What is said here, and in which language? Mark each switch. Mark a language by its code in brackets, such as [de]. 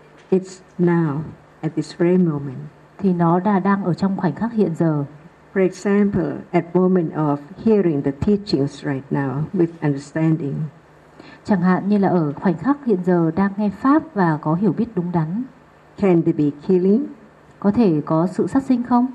[en] It's now, at this very moment. [vi] Thì nó đã đang ở trong khoảnh khắc hiện giờ. [en] For example, at moment of hearing the teachings right now with understanding. [vi] Chẳng hạn như là ở khoảnh khắc hiện giờ đang nghe pháp và có hiểu biết đúng đắn. [en] Can there be killing? [vi] Có thể có sự sát sinh không?